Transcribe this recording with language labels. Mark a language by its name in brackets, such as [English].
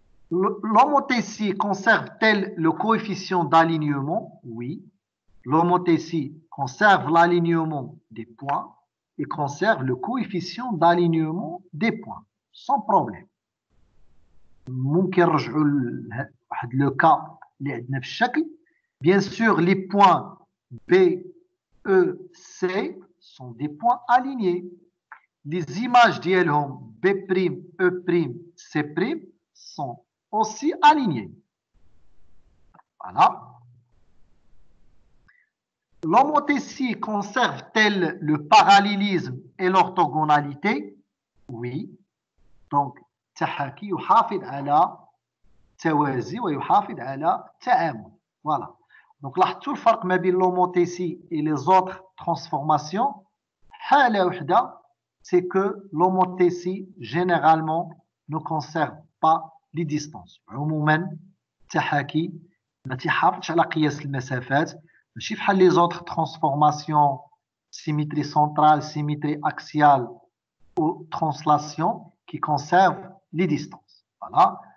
[French] L'homothétie conserve-t-elle le coefficient d'alignement? Oui. L'homothétie conserve l'alignement des points et conserve le coefficient d'alignement des points, sans problème. [Arabic] ممكن نرجعوا لواحد لو كا اللي عندنا في الشكل. [French] Bien sûr, les points B, E, C sont des points alignés. Les images ديالهم B', E', C' sont aussi alignées. Voilà. L'homothétie conserve-t-elle le parallélisme et l'orthogonalité? Oui. Donc, التحاكي يحافظ على [Arabic] توازي ويحافظ على التعامل. [French] Voilà. Donc لاحظتوا الفرق ما بين l'homothétie et les autres transformations. حالة وحدة c'est que l'homothétie généralement ne conserve pas les distances. عموما التحاكي ما تيحافظش على قياس المسافات، ماشي بحال les autres transformations symétrie centrale, symétrie axiale ou translation qui conservent les distances. Voilà.